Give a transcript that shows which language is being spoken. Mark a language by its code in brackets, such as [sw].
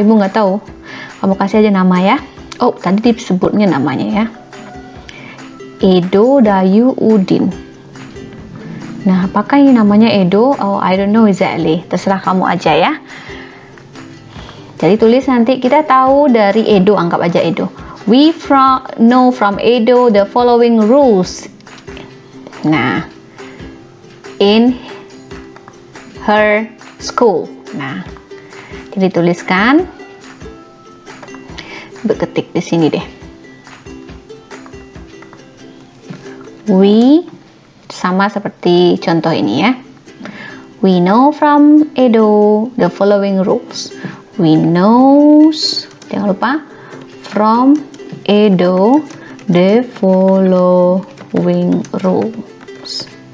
[id] Ibu nggak tahu. Kamu kasih aja nama ya. Oh, tadi disebutnya namanya ya. Edo Dayu Udin. Nah, apakah ini namanya Edo? [en] Oh, I don't know exactly. [id] Terserah kamu aja ya. Jadi tulis nanti, kita tahu dari Edo, anggap aja Edo. [en] We know from Edo the following rules. Nah, in her school. [id] Nah, jadi tuliskan, ketik di sini deh. We sama seperti contoh ini ya. [en] We know from Edo the following rules. We knows, [id] jangan lupa, [en] from Edo the following rules.